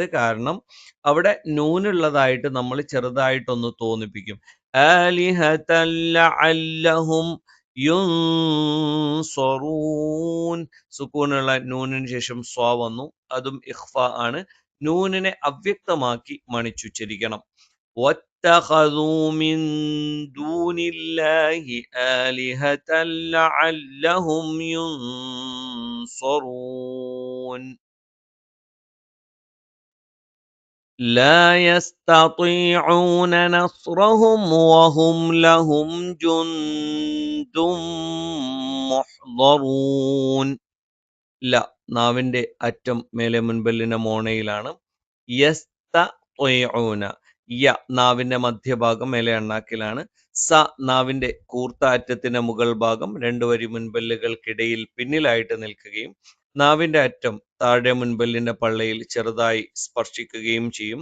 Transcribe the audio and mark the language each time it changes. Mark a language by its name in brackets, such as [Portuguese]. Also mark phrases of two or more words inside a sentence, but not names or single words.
[Malayalam] കാരണം അവിടെ നൂനുള്ളതായിട്ട് നമ്മൾ ചെറുതായിട്ടൊന്ന് തോന്നിപ്പിക്കും. [Arabic] آلهة لعلهم ينصرون. [Malayalam] സുക്കൂനുള്ള നൂനിന് ശേഷം സ്വാ വന്നു. അതും ഇഖ്ഫ ആണ്. നൂനിനെ അവ്യക്തമാക്കി മണിച്ചുച്ചരിക്കണം. [Arabic] وَاتَّخَذُوا مِن دُونِ اللَّهِ آلِهَةً لَعَلَّهُمْ يُنصَرُونَ. لا يستطيعون نصرهم وهم لهم جند محضرون. [Malayalam] നാവിന്റെ അറ്റം മേലെ മുൻപല്ലിന്റെ മോണയിലാണ്. യസ്തഈഊന നാവിന്റെ മധ്യഭാഗം മേലെ അണ്ണാക്കിലാണ്. നാവിന്റെ കൂർത്ത അറ്റത്തിന്റെ മുകൾ ഭാഗം രണ്ട് വരി മുൻപല്ലുകൾക്കിടയിൽ പിന്നിലായിട്ട് നിൽക്കുകയും നാവിന്റെ അറ്റം താഴെ മുൻപല്ലിന്റെ പള്ളയിൽ ചെറുതായി സ്പർശിക്കുകയും ചെയ്യും.